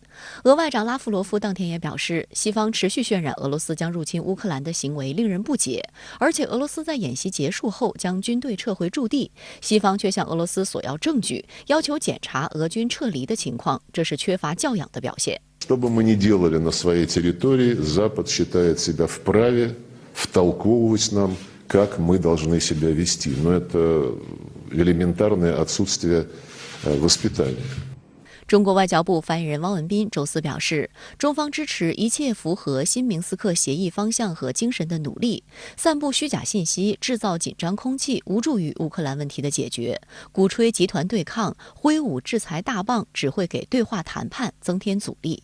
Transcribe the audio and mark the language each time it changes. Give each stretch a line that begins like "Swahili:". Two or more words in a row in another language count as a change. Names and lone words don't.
Chinese: 俄外长拉夫罗夫当天也表示，西方持续渲染俄罗斯将入侵乌克兰的行为令人不解，而且俄罗斯在演习结束后将军队撤回驻地，西方却向俄罗斯索要证据，要求检查俄军撤离的情况，这是缺乏教养的表现。
Russian: Что бы мы ни делали на своей территории, Запад считает себя вправе втолковывать нам, как мы должны себя вести. Но это элементарное отсутствие воспитания.
Chinese: 中国外交部发言人汪文斌周四表示，中方支持一切符合新明斯克协议方向和精神的努力，散布虚假信息、制造紧张空气，无助于乌克兰问题的解决；鼓吹集团对抗、挥舞制裁大棒，只会给对话谈判增添阻力。